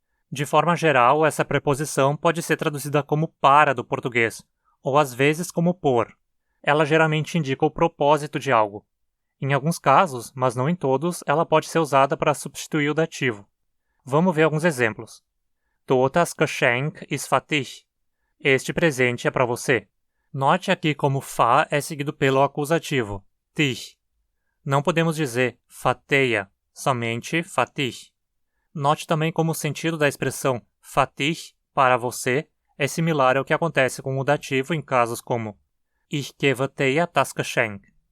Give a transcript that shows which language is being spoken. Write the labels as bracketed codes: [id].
[pt] De forma geral, essa preposição pode ser traduzida como para do português, ou às vezes como por. Ela geralmente indica o propósito de algo. Em alguns casos, mas não em todos, ela pode ser usada para substituir o dativo. Vamos ver alguns exemplos. [de] Das Geschenk ist für dich. [pt] Este presente é para você. Note aqui como fa é seguido pelo acusativo, dich. Não podemos dizer fateia, somente für dich. Note também como o sentido da expressão für dich, para você, é similar ao que acontece com o dativo em casos como [de] Ich gebe dir das Geschenk.